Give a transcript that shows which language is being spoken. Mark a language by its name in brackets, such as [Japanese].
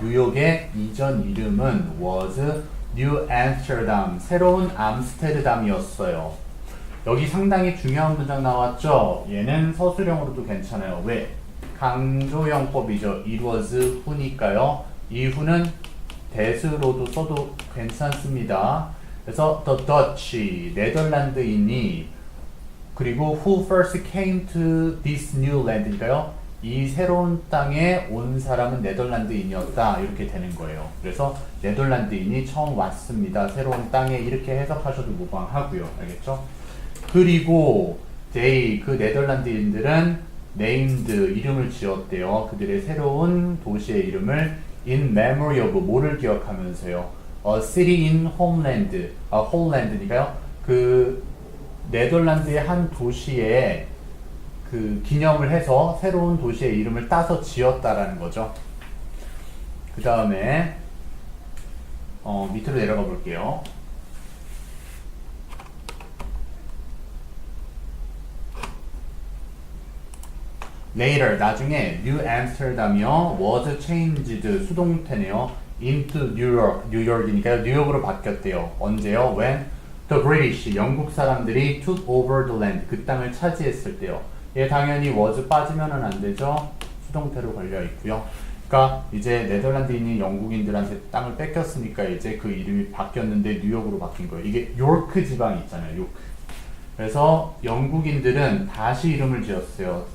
[Korean] 뉴욕의 이전 이름은 [English] was New Amsterdam, [Korean] 새로운 암스테르담이었어요. 여기 상당히 중요한 문장 나왔죠. 얘는 서술형으로도 괜찮아요. 왜? 강조형법이죠. [English] It was who [Korean] 니까요. 이 who는 대수로도 써도 괜찮습니다. [English] 그래서 the Dutch, [Korean] 네덜란드인이 그리고 [English] who first came to this new land니까요. [Korean] 이 새로운 땅에 온 사람은 네덜란드인이었다. 이렇게 되는 거예요. 그래서 네덜란드인이 처음 왔습니다. 새로운 땅에 이렇게 해석하셔도 무방하고요. 알겠죠? 그리고 they, 그 네덜란드인들은 named, 이름을 지었대요. 그들의 새로운 도시의 이름을 [English] in memory of, [Korean] 뭐를 기억하면서요. [English] A city in homeland, 홀랜드니까요. [Korean] 그 네덜란드의 한 도시에 그 기념을 해서 새로운 도시의 이름을 따서 지었다라는 거죠. 그 다음에 밑으로 내려가 볼게요. [English] Later, 나중에 New Amsterdam이요. was changed, 수동태네요. into New York, 뉴욕이니까요. [Korean] 뉴욕으로 바뀌었대요. 언제요? [English] When the British, [Korean] 영국 사람들이 [English] took over the land, [Korean] 그 땅을 차지했을 때요. 얘 당연히 was 빠지면은 안 되죠. 수동태로 걸려 있고요. 그러니까 이제 네덜란드인이 영국인들한테 땅을 뺏겼으니까 이제 그 이름이 바뀌었는데 뉴욕으로 바뀐 거예요. 이게 요크 지방이 있잖아요. 요크. 그래서 영국인들은 다시 이름을 지었어요.